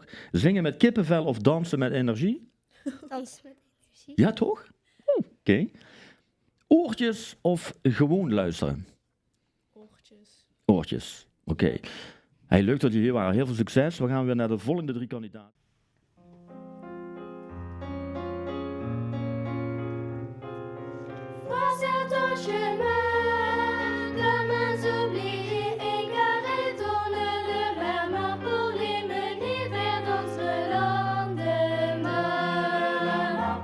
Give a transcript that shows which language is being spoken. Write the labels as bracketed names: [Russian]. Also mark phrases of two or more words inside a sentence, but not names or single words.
[Dutch] Zingen met kippenvel of dansen met energie? Dans met energie. Ja, toch? Oh, oké. Oortjes of gewoon luisteren? Oortjes. Oortjes. Oké. Hey, leuk dat jullie hier waren. Heel veel succes. We gaan weer naar de volgende 3 kandidaten. [French] Croiseur ton chemin, comme un oublié égaré, tourne le main pour les mener vers d'autres lendemains.